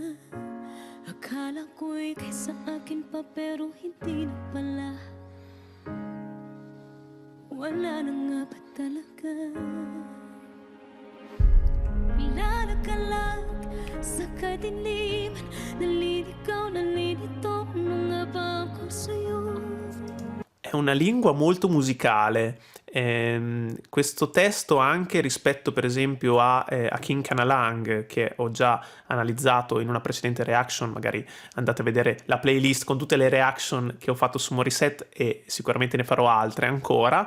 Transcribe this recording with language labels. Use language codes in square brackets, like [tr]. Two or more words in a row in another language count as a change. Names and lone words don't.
[tl] Akala ko'y kaysa akin pa pero hindi na pala. Wala na nga ba talaga? Lalagalag sa kadiliman, naliligaw, nalilito, ano nga ba ako sa'yo? [it] È una lingua molto musicale. Questo testo anche rispetto per esempio a King Kanalang, che ho già analizzato in una precedente reaction, magari andate a vedere la playlist con tutte le reaction che ho fatto su Morissette e sicuramente ne farò altre ancora.